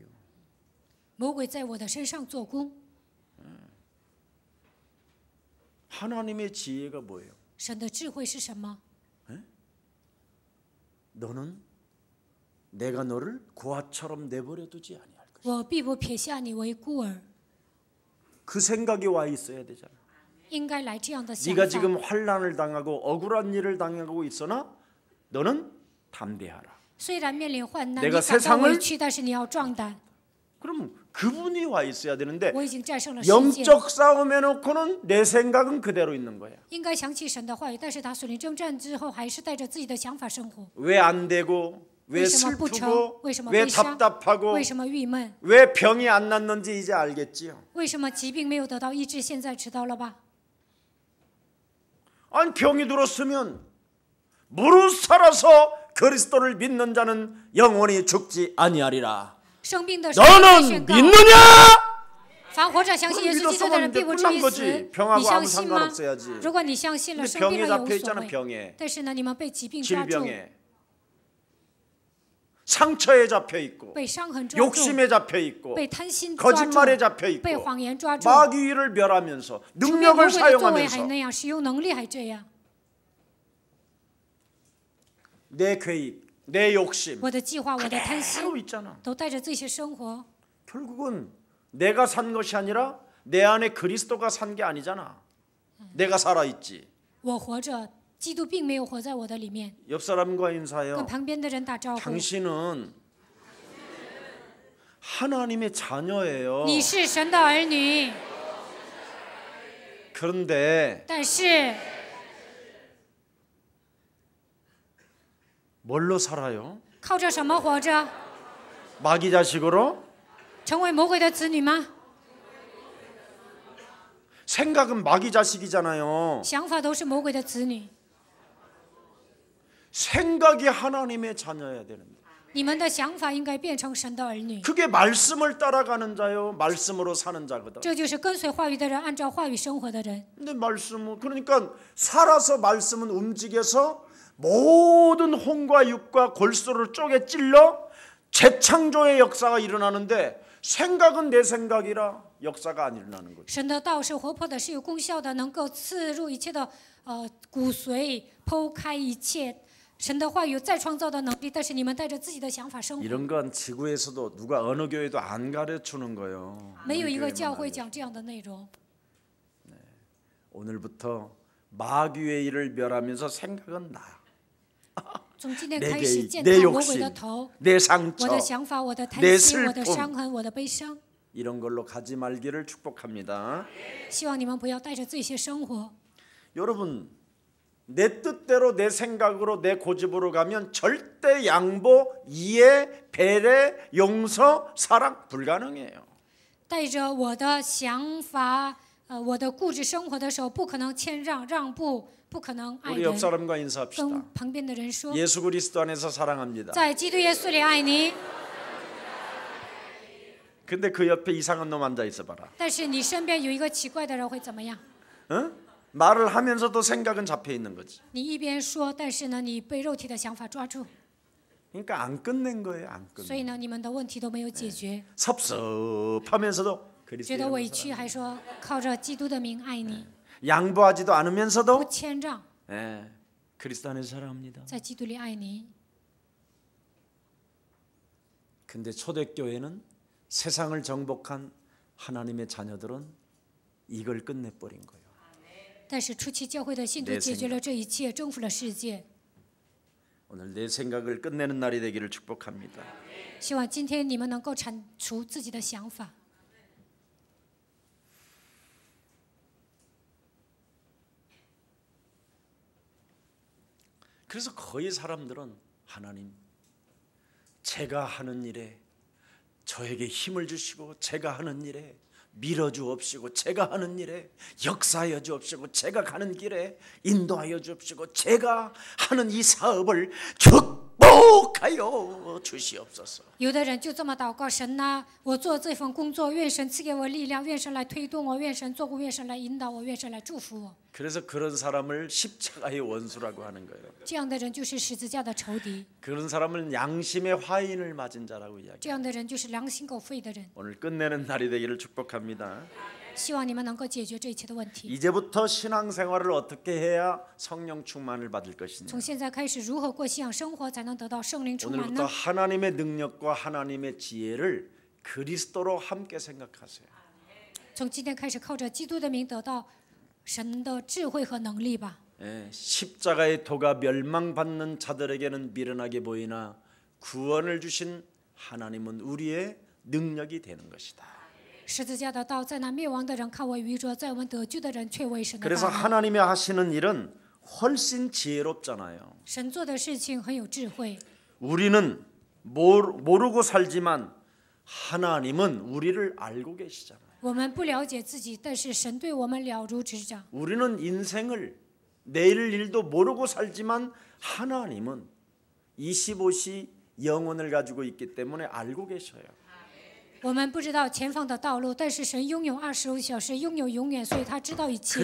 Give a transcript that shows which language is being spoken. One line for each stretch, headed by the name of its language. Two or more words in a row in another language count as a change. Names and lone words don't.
Chinese: 魔鬼在我的身上做工。
Korean: 하나님의 지혜가 뭐예요?
Chinese: 神的智慧是什么？
Korean: 너는 내가 너를 고아처럼 내버려 두지 아니할 것이다.
Chinese: 我必不撇下你为孤儿。
Korean: 그 생각이 와 있어야 되잖아.
Chinese: 应该来这样的想
Korean: 네가
Chinese: 法。
Korean: 지금 환난을 당하고 억울한 일을 당하고 있으나 너는 담대하라.
Chinese: 虽然面临患难，
Korean: 내가
Chinese: 你感到
Korean: 세상을
Chinese: 委屈，但是你要壮胆。
Korean: 그럼 그분이 와 있어야 되는데
Chinese: 我已经战胜了世界。
Korean: 영적 싸움 해놓고는 내 생각은 그대로 있는 거야.
Chinese: 应该想起神的话语，但是他属灵征战之后，还是带着自己的想法生活。
Korean: 왜 안 되고 왜
Chinese: 为什么不成？
Korean: 슬프고
Chinese: 为什么
Korean: 왜
Chinese: 悲伤？
Korean: 답답하고
Chinese: 为什么郁闷？
Korean: 왜 병이 안 낫는지 이제 알겠지요.
Chinese: 为什么疾病没有得到医治？现在知道了吧？
Korean: 아니 병이 들었으면 무릇 살아서 그리스도를 믿는 자는 영원히 죽지 아니하리라.
Chinese: 生病的时候该
Korean: 너는
Chinese: 宣告：
Korean: 믿느냐?
Chinese: 凡活着相信耶稣基督的人，必不至于死。
Korean: 병하고
Chinese: 你
Korean: 아무
Chinese: 相信吗？
Korean: 상관없어야지.
Chinese: 如果你相信了，
Korean: 근데
Chinese: 生病
Korean: 병에
Chinese: 了也
Korean: 잡혀
Chinese: 无所
Korean: 있잖아.
Chinese: 谓。
Korean: 병에
Chinese: 但是呢，你们被疾病抓住，
Korean: 질병에 상처에 잡혀 있고
Chinese: 被伤痕抓住，
Korean: 욕심에 잡혀 있고
Chinese: 被贪心抓住，
Korean: 거짓말에 잡혀
Chinese: 被
Korean: 있고
Chinese: 谎言抓住。
Korean: 마귀를 멸하면서
Chinese: 除灭魔
Korean: 능력을
Chinese: 鬼的作为还
Korean: 사용하면서
Chinese: 那样，使用能力还这样。
Korean: 내 계획, 내 욕심
Chinese: 我的计划，我的贪心，
Korean: 그대로 있잖아.
Chinese: 都带着这些生活。
Korean: 결국은 내가 산 것이 아니라 내 안에 그리스도가 산 게 아니잖아. 내가 살아있지.
Chinese: 我活着，基督并没有活在我的里面。
Korean: 옆 사람과
Chinese: 跟
Korean: 인사해요.
Chinese: 旁边的人打招呼。
Korean: 당신은 하나님의 자녀예요.
Chinese: 你是神的儿女，
Korean: 그런데
Chinese: 但是
Korean: 뭘로 살아요?
Chinese: 靠着什么活着？
Korean: 마귀 자식으로?
Chinese: 成为魔鬼的子女吗？
Korean: 생각은 마귀 자식이잖아요.
Chinese: 想法都是魔鬼的子女。
Korean: 생각이 하나님의 자녀여야 되는데
Chinese: 你们的想法应该变成神的儿女，
Korean: 그게 말씀을 따라가는 자요 말씀으로 사는 자거든.
Chinese: 这就是跟随话语的人，按照话语生活的人。
Korean: 근데 말씀은 그러니까 살아서 말씀은 움직여서 모든 혼과 육과 골수를 쪼개 찔러 재창조의 역사가 일어나는데 생각은 내 생각이라 역사가 안 일어나는 거죠.
Chinese: 神的道是活泼的，是有功效的，能够刺入一切的骨髓，剖开一切。神的话有再创造的能力，但是你们带着自己的想法生活。
Korean: 이런 건 지구에서도 누가 어느 교회도 안 가르치는 거예요.
Chinese: 没有一个
Korean: 우리
Chinese: 教
Korean: 교회만
Chinese: 会
Korean: 알려줘.
Chinese: 讲这样的内容。
Korean: 오늘부터 마귀의 일을 멸하면서 생각은 나.
Chinese: 从今天
Korean: 내
Chinese: 开始
Korean: 계획,
Chinese: 践
Korean: 내
Chinese: 踏魔鬼
Korean: 욕심,
Chinese: 的头，
Korean: 내
Chinese: 我
Korean: 상처
Chinese: 的想法，我的贪
Korean: 내
Chinese: 心，我的
Korean: 슬픔
Chinese: 伤痕，我的悲伤。
Korean: 이런 걸로 가지 말기를 축복합니다.
Chinese: 希望你们不要带着这些生活。
Korean: 여러분 내 뜻대로 내 생각으로 내 고집으로 가면 절대 양보, 이해, 배려, 용서, 사랑 불가능해요.
Chinese: 带着我的想法，我的固执生活的时候，不可能谦让、让步，不可能爱
Korean: 우리 옆
Chinese: 人。
Korean: 사람과 인사합시다.
Chinese: 跟旁边的人说，
Korean: 예수 그리스도 안에서 사랑합니다.
Chinese: 在基督耶稣里爱你。
Korean: 근데 그 옆에 이상한 놈 앉아 있어 봐라.
Chinese: 但是你身边有一个奇怪的人会怎么样？
Korean: 어? 말을 하면서도 생각은 잡혀 있는 거지.
Chinese: 你一边说，但是呢，你被肉体的想法抓住，
Korean: 그러니까 안 끝낸 거예요. 안
Chinese: 所以
Korean: 끝내.
Chinese: 呢，你们的问题都没有解决，
Korean: 섭섭하면서도
Chinese: 觉
Korean: 그리스도
Chinese: 得委
Korean: 이름으로
Chinese: 屈，还说靠着基督的名爱你，
Korean: 양보하지도
Chinese: 不
Korean: 않으면서도
Chinese: 谦让，
Korean: 예, 그리스도 안에서 사랑합니다.
Chinese: 在基督里爱你。
Korean: 근데 초대교회는 세상을 정복한 하나님의 자녀들은 이걸 끝내버린 거예요.
Chinese: 但是初期教会的信徒
Korean: 내
Chinese: 解决了这一切，征服了世界。
Korean: 오늘 내 생각을 끝내는 날이 되기를 축복합니다.
Chinese: 希望今天你们能够铲除自己的想法。
Korean: 그래서 거의 사람들은 하나님 제가 하는 일에 저에게 힘을 주시고 제가 하는 일에 밀어주옵시고 제가 하는 일에 역사하여 주옵시고 제가 가는 길에 인도하여 주옵시고 제가 하는 이 사업을 축복하옵소서 축복하여 주시옵소서.
Chinese: 有的人就这么祷告：神呐，我做这份工作，愿神赐给我力量，愿神来推动我，愿神做工，愿神来引导我，愿神来祝福我。
Korean: 그래서 그런 사람을 십자가의 원수라고 하는 거예요.
Chinese: 这样的人就是十字架的仇敌，
Korean: 그런 사람은 양심의 화인을 맞은 자라고 이야기해요.
Chinese: 这样的人就是良心狗吠的人。
Korean: 오늘 끝내는 날이 되기를 축복합니다.
Chinese: 希望你们能够解决这一切的问题。
Korean: 이제부터 신앙생활을 어떻게 해야 성령 충만을 받을 것이냐.
Chinese: 从现在开始，如何过信仰生活才能得到圣灵充满
Korean: 오늘부터
Chinese: 呢？
Korean: 하나님의 능력과 하나님의 지혜를 그리스도로 함께 생각하세요.
Chinese: 从今天开始，靠着基督的名得到神的智慧和能力吧。
Korean: 십자가의 도가 멸망받는 자들에게는 미련하게 보이나 구원을 주신 하나님은 우리의 능력이 되는 것이다.
Chinese: 十字架的道在那灭亡的人看为愚拙，在我们得救的人却为神的
Korean: 그래서
Chinese: 大能。
Korean: 하나님이 하시는 일은 훨씬 지혜롭잖아요.
Chinese: 神做的事情很有智慧。
Korean: 우리는 모르고 살지만 하나님은 우리를 알고 계시잖아요.
Chinese: 我们不了解自己，但是神对我们了如指掌。
Korean: 우리는 인생을 내일 일도 모르고 살지만 하나님은 25시 영혼을 가지고 있기 때문에 알고 계셔요.
Chinese: 我们不知道前方的道路，但是神拥有25小时，拥有永远，所以他知道一切。